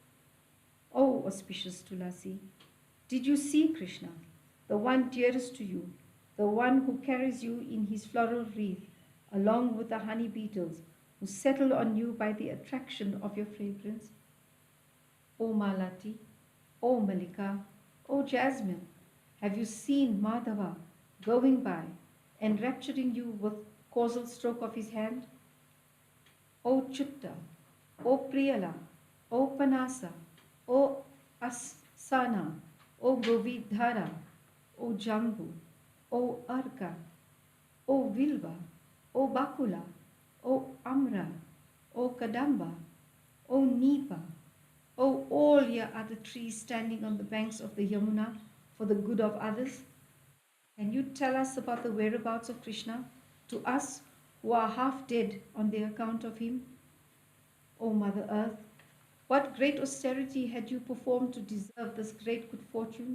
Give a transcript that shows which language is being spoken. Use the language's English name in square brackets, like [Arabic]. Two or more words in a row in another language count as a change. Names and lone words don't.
[English] O auspicious Tulasi, did you see Krishna, the one dearest to you, the one who carries you in his floral wreath, along with the honey beetles who settle on you by the attraction of your fragrance? O Malati, O Malika, O Jasmine, have you seen Madhava going by, enrapturing you with causal stroke of his hand? O Chutta, O Priyala, O Panasa, O Asana, O Govidhara, O Jambu, O Arka, O Vilva, O Bakula, O Amra, O Kadamba, O Nipa, O all your other trees standing on the banks of the Yamuna for the good of others? Can you tell us about the whereabouts of Krishna to us who are half dead on the account of him? O Mother Earth, what great austerity had you performed to deserve this great good fortune?